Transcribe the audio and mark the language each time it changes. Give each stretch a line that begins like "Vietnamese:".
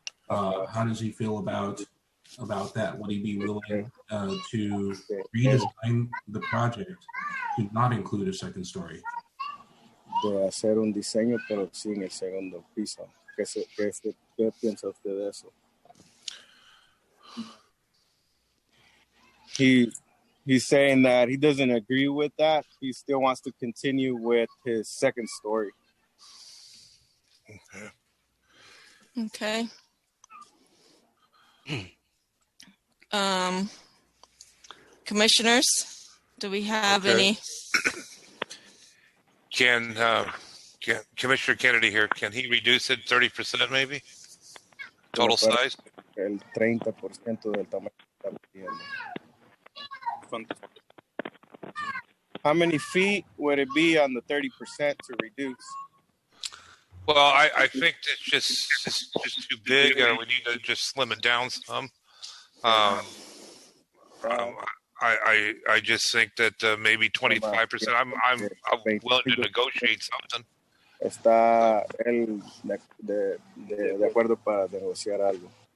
English: How does he feel about that? Would he be willing to redesign the project to not include a second story?
Spanish: De hacer un diseño, pero sin el segundo piso. ¿Qué piensa usted de eso?
English: He's saying that he doesn't agree with that. He still wants to continue with his second story. Okay. Commissioners, do we have any? Can Commissioner Kennedy here, can he reduce it 30% maybe? Total size?
Spanish: El 30% del tamaño que está pidiendo.
English: How many feet would it be on the 30% to reduce? Well, I think it's just too big. We need to just slim it down some. I just think that maybe 25%. I'm willing to negotiate something.
Spanish: Está él de acuerdo para negociar algo.